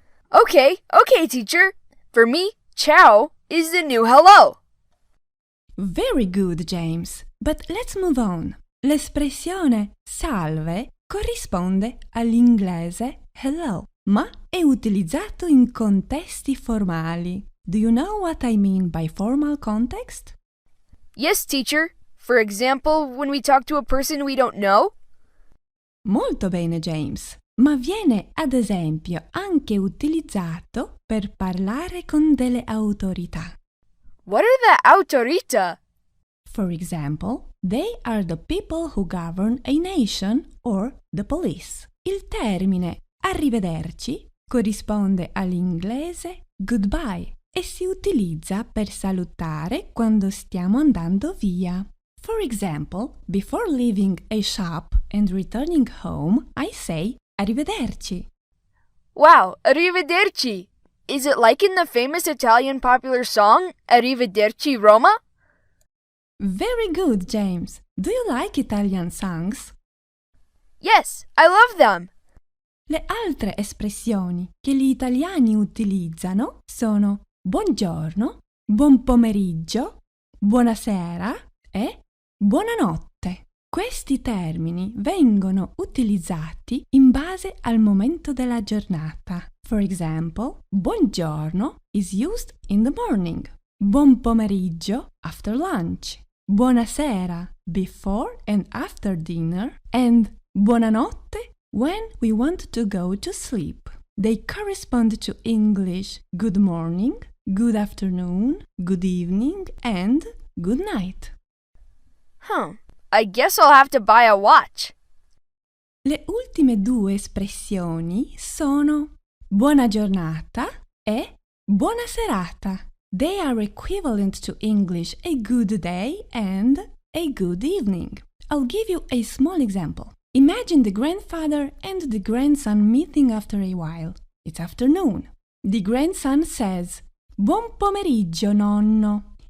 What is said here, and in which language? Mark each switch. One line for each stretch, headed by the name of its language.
English: Okay, teacher. For me, ciao is the new hello. Very good, James. But let's move on.
Italian: L'espressione salve corrisponde all'inglese hello, ma è utilizzato in contesti formali.
English: Do you know what I mean by formal context? Yes, teacher. For example, when we talk to a person we don't know?
Italian: Molto bene, James. Ma viene ad esempio anche utilizzato per parlare con delle autorità.
English: What are the autorita? For example, they are the people who govern a nation or the police.
Italian: Il termine arrivederci corrisponde all'inglese goodbye e si utilizza per salutare quando stiamo andando via.
English: For example, before leaving a shop and returning home, I say arrivederci. Wow, arrivederci. Is it like in the famous Italian popular song, Arrivederci Roma? Very good, James. Do you like Italian songs? Yes, I love them.
Italian: Le altre espressioni che gli italiani utilizzano sono buongiorno, buon pomeriggio, buonasera e buonanotte. Questi termini vengono utilizzati in base al momento della giornata.
English: For example, buongiorno is used in the morning, buon pomeriggio after lunch, buonasera before and after dinner, and buonanotte when we want to go to sleep. They correspond to English good morning, good afternoon, good evening, and good night. I guess I'll have to buy a watch.
Italian: Le ultime due espressioni sono buona giornata e buona serata.
English: They are equivalent to English a good day and a good evening. I'll give you a small example. Imagine the grandfather and the grandson meeting after a while. It's afternoon. The grandson says,
Italian: buon pomeriggio, nonno.